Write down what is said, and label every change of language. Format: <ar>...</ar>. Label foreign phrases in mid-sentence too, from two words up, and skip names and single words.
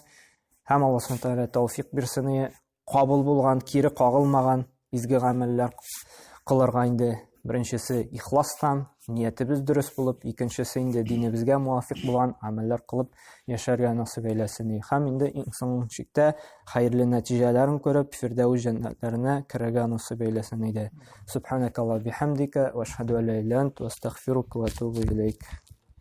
<tt>Һәм Аллаһ Субханаһу Тәгалә тауфик бирсен кабул булган, кире кагылмаган изге гамәлләр кылырга инде. Беренчесе ихластан, ниятебез дөрес булып, икенчесе инде динебезгә муафиq булган гамәлләр кылып яшәргә насыйп әйләсен. Һәм инде иң соңгы чиктә хәерле нәтиҗәләрен күреп, фирдәүс җәннәтләренә керергә насыйп әйләсен иде.</tt> <ar>سبحانك اللهم وبحمدك وأشهد أن لا إله إلا أنت وأستغفرك وأتوب إليك.</ar>